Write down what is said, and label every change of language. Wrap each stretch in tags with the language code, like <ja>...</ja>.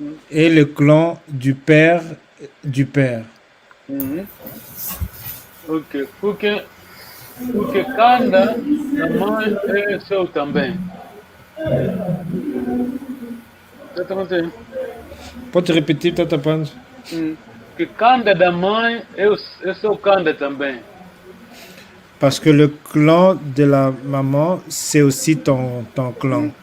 <fr>Et le clan du père du père. Ok.</fr> <pt>Porque Kanda da mãe é seu também. Exatamente. Pode repetir, Tata Pancho? Que Kanda da mãe é seu Kanda também.</pt> <fr>Parce que le clan de la maman, c'est aussi ton clan.</fr>